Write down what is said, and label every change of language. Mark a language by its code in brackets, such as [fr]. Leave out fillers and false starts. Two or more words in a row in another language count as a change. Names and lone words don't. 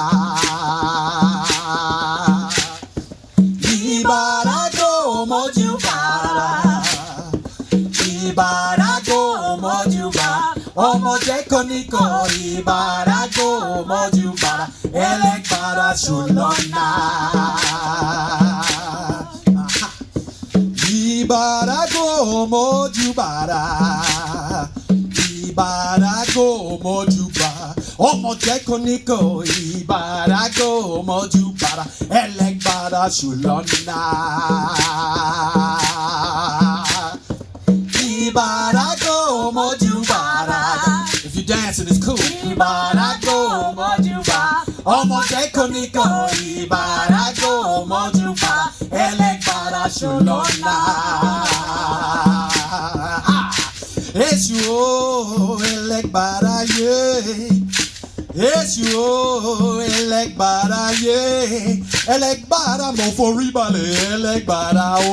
[yo] Ìbàràgò mọ́júbàrà ìbàràgò mọ́júbà ọmọdé kan níkò ìbàràgò mọ́júbàrà ẹlẹ́gbàrà ṣùlọ́nà. Ìbàràgò mọ́júbàrà ìbàràgò mọ́júbà ọmọdé kan níkò ìbàràgò mọ́júbàrà ẹlẹ́gbàrà ṣùlọ́nà. Ìbàràgò mọ́júbàrà. [en] If you dancing, it's cool. [yo] Ìbàràgò mọ́júbà ọmọdé kan níkò ìbàràgò mọ́júbàrà ẹlẹ́gbàrà ṣùlọ́nà. Èṣù o ẹlẹ́gbàrà yé Èṣù o ẹlẹ́gbàrà yé ẹlẹ́gbàrà mo forí balẹ̀ ẹlẹ́gbàrà o.